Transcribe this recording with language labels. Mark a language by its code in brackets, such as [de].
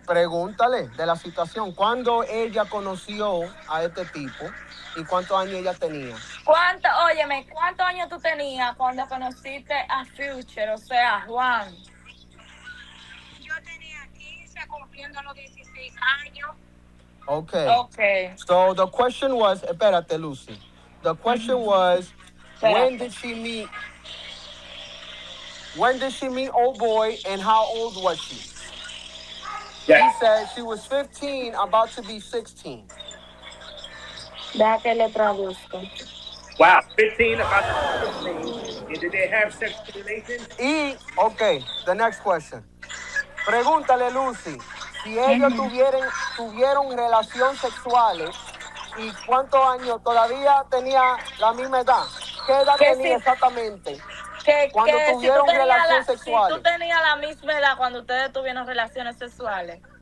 [es] Pregúntale de la situación. ¿Cuándo ella conoció a este tipo y cuántos años ella tenía? Óyeme, ¿cuántos años tú tenías cuando conociste a Future? O sea, Juan. Yo tenía 15 cumpliendo los 16 años. [en] Okay. So the question was, [es] espérate, Lucy. [en] The question was, when did she meet old boy and how old was she? Yeah. She said she was 15, about to be 16. [es] Deja que le traduzco. [en] Wow, 15, about 15. And did they have sexual relations? Okay, the next question. [es] Pregúntale, Lucy, si ellos tuvieron relaciones sexuales y cuántos años todavía tenía la misma edad. ¿Qué edad tenía exactamente? Cuando tuvieron relaciones sexuales. Si tú tenías la misma edad cuando ustedes tuvieron relaciones sexuales.